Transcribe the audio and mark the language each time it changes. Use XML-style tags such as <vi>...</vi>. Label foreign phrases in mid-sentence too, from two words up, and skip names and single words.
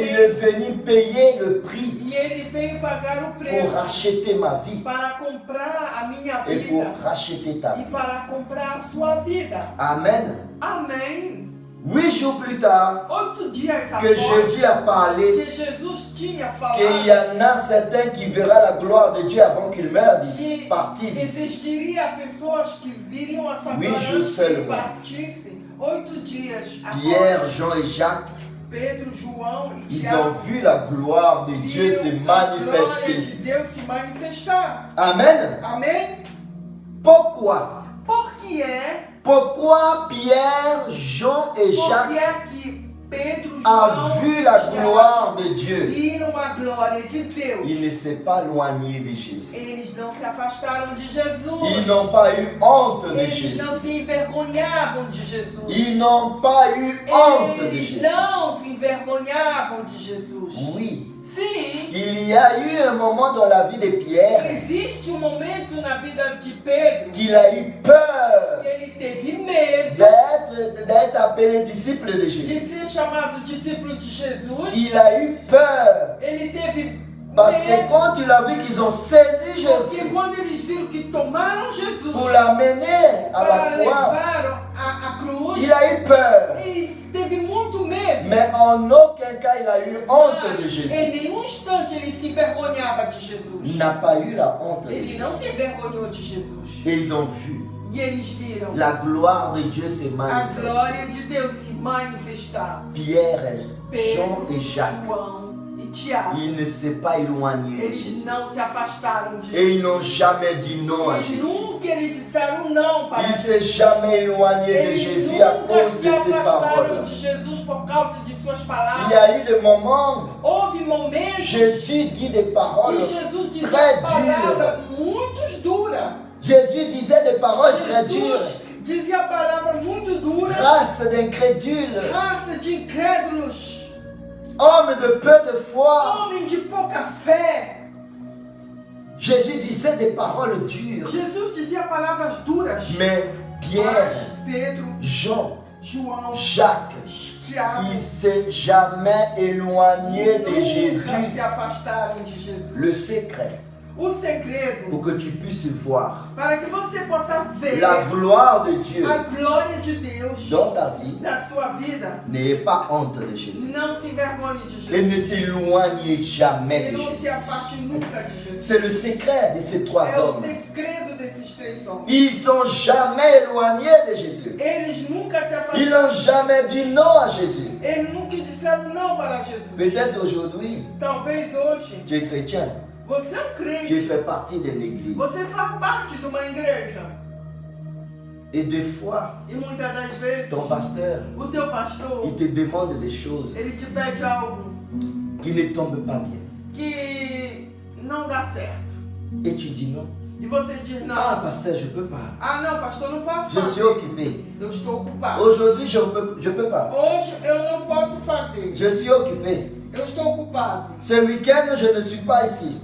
<fr>Et il est</fr> <pt>reino.</pt> <fr>venu payer le prix</fr> <pt>E ele veio pagar o</pt> <fr>pour</fr> <pt>preço</pt> <fr>racheter ma vie</fr> <pt>para comprar a minha</pt> <fr>et pour</fr> <pt>vida</pt> <fr>racheter ta</fr> <pt>e</pt> <fr>vie.</fr> <pt>para comprar a sua vida.</pt> <fr>Amen.</fr> <pt>Amém.</pt> <fr>8 jours plus tard,</fr> <pt>8 dias que após</pt> <fr>Jésus a parlé</fr> <pt>que Jesus tinha</pt> <fr>qu'il y</fr> <pt>falado</pt> <fr>en a certains qui verront la gloire de Dieu avant qu'il meure d'ici, que partir d'ici.</fr> <pt>existiria pessoas que viriam a sua</pt> <fr>Oui,</fr> <pt>glória</pt> <fr>je</fr> <pt>antes</pt> <fr>sais</fr> <pt>que</pt> <fr>le</fr> <pt>ele</pt> <fr>mot.</fr> <pt>partisse. 8 dias</pt> <fr>Pierre,</fr> <pt>após</pt> <fr>Jean et Jacques,</fr> <pt>Pedro, João e</pt> <fr>ils</fr> <pt>Tiago</pt> <fr>ont vu la gloire de Dieu se</fr> <pt>viram a glória de</pt> <fr>manifester.</fr> <pt>Deus se manifestar.</pt> <fr>Amen.</fr> <pt>Amém?</pt> <fr>Pourquoi?</fr> <pt>Por que é?</pt> <fr>Pourquoi Pierre, Jean et</fr> <pt>Porque</pt> <fr>Jacques</fr> <pt>é que Pedro,</pt> <fr>ont</fr> <pt>João</pt> <fr>vu</fr> <pt>e</pt> <fr>la</fr> <pt>Tiago</pt> <fr>gloire de Dieu?</fr> <pt>viram a glória de Deus.</pt> <fr>Ils ne s'est pas éloignés de Jésus.</fr> <pt>Eles não se afastaram de Jesus.</pt> <fr>Ils n'ont pas eu honte de</fr> <pt>Eles</pt> <fr>Jésus.</fr> <pt>não se envergonhavam de Jesus.</pt> <fr>Ils n'ont pas eu honte de</fr> <pt>Eles</pt> <fr>Jésus.</fr> <pt>não se envergonhavam de Jesus.</pt> <fr>Oui,</fr> <pt>Sim,</pt> <fr>il y a eu un moment dans la vie de Pierre</fr> <pt>existe um momento na vida de Pedro</pt> <fr>qu'il a eu peur</fr> <pt>que ele teve medo</pt> <fr>d'être appelé disciple de</fr> <pt>de</pt> <fr>Jésus.</fr> <pt>ser chamado discípulo de Jesus.</pt> <fr>Il a eu peur</fr> <pt>Ele teve</pt> <fr>parce que</fr> <pt>medo</pt> <fr>quand il a vu qu'ils ont saisi</fr> <pt>porque</pt> <fr>Jésus</fr> <pt>quando eles viram que tomaram Jesus</pt> <fr>pour l'amener à</fr> <pt>para</pt> <fr>la croix,</fr> <pt>levar a cruz,</pt> <fr>il a eu peur.</fr> <pt>ele teve muito medo.</pt> <fr>Mais en aucun cas il a eu honte de</fr> <pt>Mas,</pt> <fr>Jésus.</fr> <pt>em nenhum instante ele se envergonhava de</pt> <fr>Il</fr> <pt>Jesus.</pt> <fr>n'a pas eu la honte de</fr> <pt>Ele</pt> <fr>Jésus.</fr> <pt>não se envergonhou de Jesus.</pt> <fr>Et ils ont vu</fr> <pt>E eles viram</pt> <fr>la gloire de Dieu se</fr> <pt>a</pt> <fr>manifester.</fr> <pt>glória de Deus se manifestar.</pt> <fr>Pierre, Jean</fr> <pt>Pedro,</pt> <fr>et Jacques,</fr> <pt>João e Tiago,</pt> <fr>ils ne s'est pas éloignés de</fr> <pt>eles</pt> <fr>Jésus.</fr> <pt>não se afastaram de</pt> <fr>Et</fr> <pt>Jesus.</pt> <fr>ils n'ont jamais dit non à</fr> <pt>E</pt> <fr>Jésus.</fr> <pt>nunca eles disseram não para</pt> <fr>Ils ne</fr> <pt>Jesus.</pt> <fr>s'est jamais éloigné de</fr> <pt>Eles</pt> <fr>Jésus à</fr> <pt>nunca</pt> <fr>cause</fr> <pt>se</pt> <fr>de ses</fr> <pt>afastaram</pt> <fr>paroles.</fr> <pt>de Jesus por causa de suas</pt> <fr>Il y</fr> <pt>palavras.</pt> <fr>a eu des moments,</fr> <pt>Houve momentos</pt> <fr>Jésus dit des paroles</fr> <pt>que Jesus dizia</pt> <fr>très</fr> <pt>palavras muito duras.</pt> <fr>Jésus disait des paroles très dures.</fr> <pt>Jesus dizia palavras muito duras.</pt> <fr>Race d'incrédules,</fr> <pt>Raça de incrédulos,</pt> <fr>hommes de peu de foi.</fr> <pt>homem de pouca fé.</pt> <fr>Jésus disait des paroles dures.</fr> <pt>Jesus dizia palavras duras.</pt> <fr>Mais Pierre,</fr> <pt>Mas Pedro,</pt> <fr>Jean,</fr> <pt>João,</pt> <fr>Jacques,</fr> <pt>Tiago</pt> <fr>ils ne s'est jamais éloigné de</fr> <pt>nunca</pt> <fr>Jésus.</fr> <pt>se afastaram de Jesus.</pt> <fr>Le secret,</fr> <pt>O segredo,</pt> <fr>pour que tu puisses voir</fr> <pt>para que você possa ver</pt> <fr>la gloire de Dieu</fr> <pt>a glória de Deus</pt> <fr>dans ta vie,</fr> <pt>na sua vida,</pt> <fr>n'ayez pas honte de Jésus.</fr> <pt>não se envergonhe de</pt> <fr>Et</fr> <pt>Jesus.</pt> <fr>ne t'éloignez jamais</fr> <pt>E</pt> <fr>de</fr> <pt>não se</pt> <fr>Jésus.</fr> <pt>afaste nunca de Jesus.</pt> <fr>C'est le secret de ces trois</fr> <pt>É o</pt> <fr>hommes.</fr> <pt>segredo desses 3 homens.</pt> <fr>Ils sont jamais éloignés de Jésus.</fr> <pt>Eles nunca se</pt> <fr>Ils</fr> <pt>afastaram.</pt> <fr>n'ont jamais dit non à Jésus.</fr> <pt>Eles nunca disseram não para Jesus.</pt> <fr>Peut-être aujourd'hui,</fr> <pt>Talvez hoje</pt> <fr>tu es chrétien,</fr> <pt>você é um</pt> <fr>tu</fr> <pt>crente,</pt> <fr>fais partie de l'église.</fr> <pt>você faz parte de uma igreja</pt> <fr>Et des fois,</fr> <pt>e muitas das vezes</pt> <fr>ton pasteur,</fr> <pt>o teu pastor</pt> <fr>il te demande des choses</fr> <pt>ele te pede algo</pt> <fr>qui ne tombent pas bien.</fr> <pt>que não dá certo</pt> <fr>Et tu dis non.</fr> <pt>e você diz não.</pt> <fr>Ah, pasteur, je ne peux pas.</fr> <pt>Ah não, pastor, não posso</pt> <fr>Je suis</fr> <pt>fazer.</pt> <fr>occupé.</fr> <pt>Eu estou ocupado.</pt> <fr>Aujourd'hui, je ne peux pas.</fr> <pt>Hoje eu não posso fazer.</pt> <fr>Je suis occupé.</fr> <pt>Eu estou ocupado.</pt> <fr>Ce week-end, je ne suis pas ici.</fr>